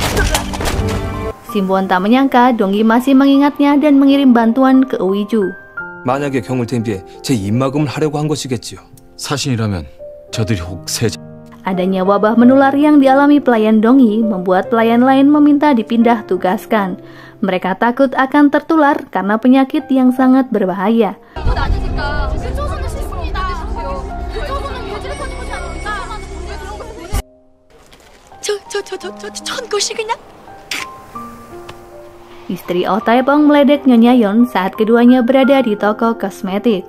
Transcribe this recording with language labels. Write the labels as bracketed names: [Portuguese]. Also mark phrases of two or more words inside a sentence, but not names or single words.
[Indonesian] Sim Won tak menyangka Dongyi masih mengingatnya dan mengirim bantuan ke Uiju. [Korean] 만약에 경을 대비해 제 입막음을 하려고 한 것이겠지요. 사신이라면 저들이 혹 세자. [Indonesian] Adanya wabah menular yang dialami pelayan Dongyi membuat pelayan lain meminta dipindah tugaskan. Mereka takut akan tertular karena penyakit yang sangat berbahaya. Istri Oh Taepong meledek Nyonya Yon saat keduanya berada di toko kosmetik.